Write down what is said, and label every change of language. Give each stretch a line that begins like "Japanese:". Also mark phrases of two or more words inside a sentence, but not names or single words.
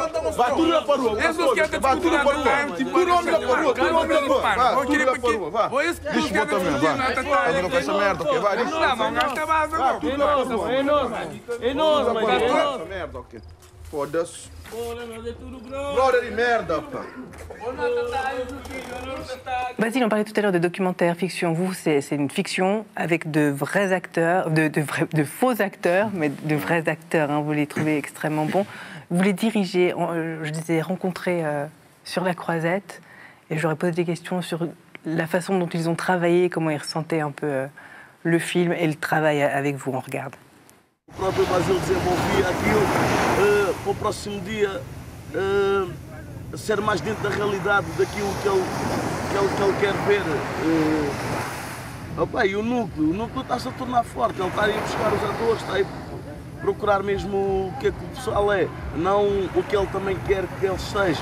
Portuguese: Vai tudo lá para a rua. Vai tudo lá para a rua. Tudo homem lá para a rua, tudo homem lá para a rua. Vai, tudo lá para a rua, vai. Deixa eu também, vai. Tá vindo com essa merda, ok? Vai, deixa eu. Vai, tudo lá para a rua. É enorme, essa merda, ok? Foda-se. Brother de merde, pá.
French: Basile, on parlait tout à l'heure de documentaire, fiction. Vous, c'est une fiction avec de vrais acteurs, de faux acteurs, mais de vrais acteurs. Hein, vous les trouvez extrêmement bons. Vous les dirigez, je les ai rencontrés sur la Croisette, et j'aurais posé des questions sur la façon dont ils ont travaillé, comment ils ressentaient un peu le film et le travail avec vous. On regarde.
Portuguese: O próprio Basile desenvolvia aquilo para o próximo dia ser mais dentro da realidade daquilo que ele quer ver. Opa, e o núcleo está-se a tornar forte, ele está a ir buscar os atores, está a ir procurar mesmo o que é que o pessoal é, não o que ele também quer que eles sejam.